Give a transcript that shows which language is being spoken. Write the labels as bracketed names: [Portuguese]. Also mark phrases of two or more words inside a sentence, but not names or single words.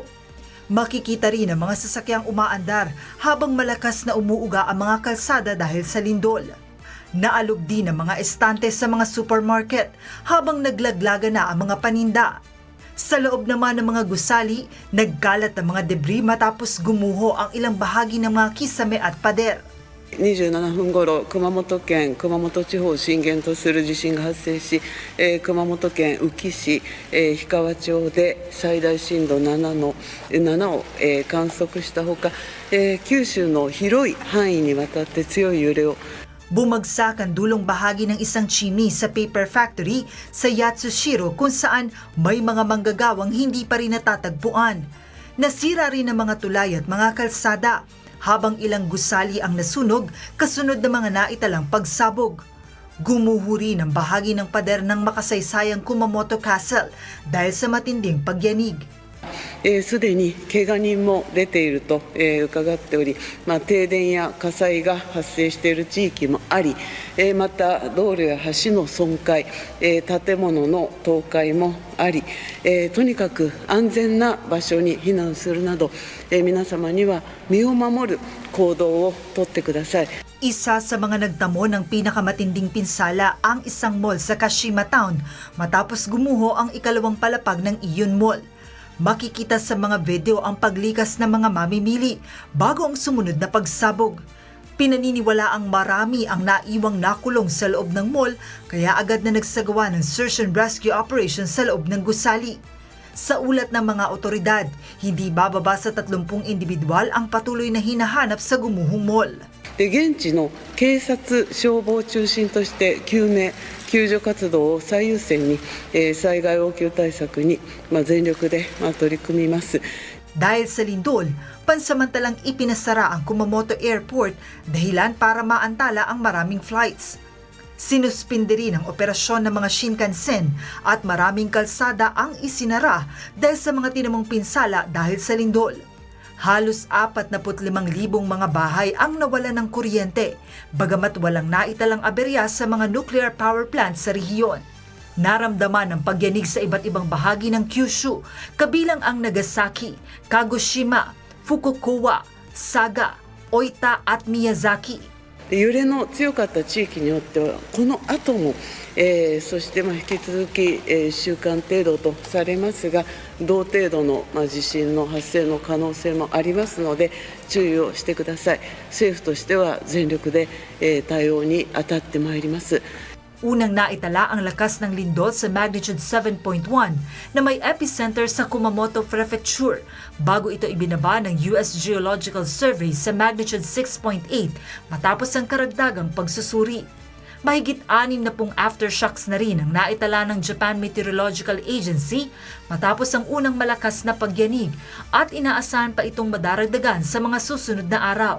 [Filipino] Makikita rin ang mga sasakyang umaandar habang malakas na umuuga ang mga kalsada dahil sa lindol. Naalog din ang mga estante sa mga supermarket habang naglaglaga na ang mga paninda. Sa loob naman ng mga gusali, nagkalat ang mga debris matapos gumuho ang ilang bahagi ng mga kisame at pader. [Japanese] 27 分頃、熊本県熊本地方を震源とする地震が発生し、熊本県宇城市、氷川町で最大震度7を、観測したほか、九州の広い範囲にわたって強い揺れを [Filipino] Bumagsak ang dulong bahagi ng isang chimney sa paper factory sa Yatsushiro kung saan may mga manggagawang hindi pa rin natatagpuan. Nasira rin ang mga tulay at mga kalsada, habang ilang gusali ang nasunog kasunod ng mga naitalang pagsabog. Gumuho rin ang bahagi ng pader ng makasaysayang Kumamoto Castle dahil sa matinding pagyanig. [Japanese] すでに怪我人も出ていると伺っており、停電や火災が発生している地域もあり、また道路や橋の損壊、建物の倒壊もあり、とにかく安全な場所に避難するなど、皆様には身を守る行動をとってください。 [Filipino] Isa sa mga nagtamo ng pinakamatinding pinsala ang isang mall sa Kashima Town matapos gumuho ang ikalawang palapag ng Iyon Mall. Makikita sa mga video ang paglikas ng mga mamimili bago ang sumunod na pagsabog. Pinaniniwala ang marami ang naiwang nakulong sa loob ng mall kaya agad na nagsagawa ng [English] search and rescue operation [Filipino] sa loob ng gusali. Sa ulat ng mga otoridad, hindi bababa sa 30 individual ang patuloy na hinahanap sa gumuhong mall. [Japanese] 現地の警察、消防を中心として救命、救助活動を最優先に、災害応急対策に、全力で、取り組みます。 [Filipino] Dahil sa lindol, pansamantalang ipinasara ang Kumamoto Airport dahilan para maantala ang maraming flights. Sinuspindi rin ang operasyon ng mga Shinkansen at maraming kalsada ang isinara dahil sa mga tinamong pinsala dahil sa lindol. Halos 45,000 mga bahay ang nawalan ng kuryente, bagamat walang naitalang aberya sa mga [English] nuclear power plants [Filipino] sa rehiyon. Naramdaman ang pagyanig sa iba't ibang bahagi ng Kyushu, kabilang ang Nagasaki, Kagoshima, Fukuoka, Saga, Oita at Miyazaki. [Japanese] 揺れの強かった地域によってはこの後も、そして引き続き、1週間程度とされますが同程度の、地震の発生の可能性もありますので注意をしてください。政府としては全力で、対応に当たってまいります。 [Filipino] Unang naitala ang lakas ng lindol sa magnitude 7.1 na may epicenter sa Kumamoto Prefecture bago ito ibinaba ng US Geological Survey sa magnitude 6.8 matapos ang karagdagang pagsusuri. Mahigit 60 aftershocks na rin ang naitala ng Japan Meteorological Agency matapos ang unang malakas na pagyanig at inaasahan pa itong madaragdagan sa mga susunod na araw.